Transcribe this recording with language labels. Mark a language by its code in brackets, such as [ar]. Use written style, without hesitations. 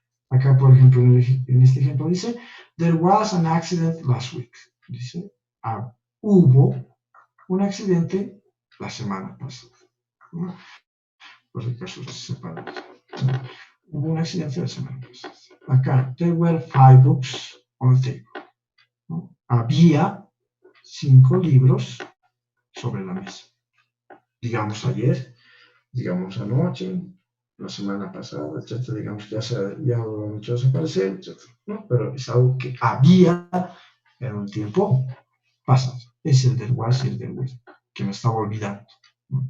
[es] Acá, por ejemplo, en este ejemplo dice, [en] there was an accident last week. [es] Dice, hubo un accidente la semana pasada, ¿no? Por el caso separado, ¿no? Hubo un accidente la semana pasada. Acá, [en] there were 5 books on the table, [es] ¿no? Había 5 libros sobre la mesa. Digamos ayer, digamos anoche, la semana pasada, etcétera. Digamos que ya lo han hecho desaparecer, etcétera, ¿no? Pero es algo que había en un tiempo pasado. Es el del was y el del will, que me estaba olvidando, ¿no?